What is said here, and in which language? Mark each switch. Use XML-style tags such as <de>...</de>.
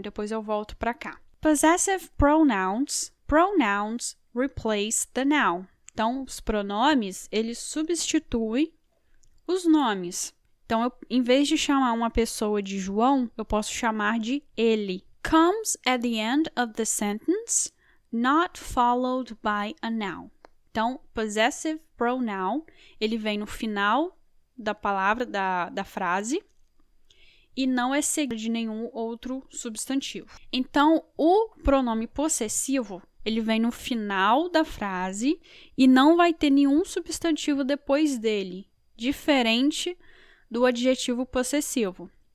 <pt>Depois eu volto para cá. Possessive pronouns.</pt> <en>Pronouns replace the noun.</en> <pt>Então, os pronomes, eles substituem os nomes. Então, em vez de chamar uma pessoa de João, eu posso chamar de ele.</pt> <en>Comes at the end of the sentence, not followed by a noun.</en> <pt>Então, possessive pronoun, ele vem no final da palavra, da frase, e não é seguido de nenhum outro substantivo. Então, o pronome possessivo, ele vem no final da frase e não vai ter nenhum substantivo depois dele, diferente do adjetivo possessivo.</pt>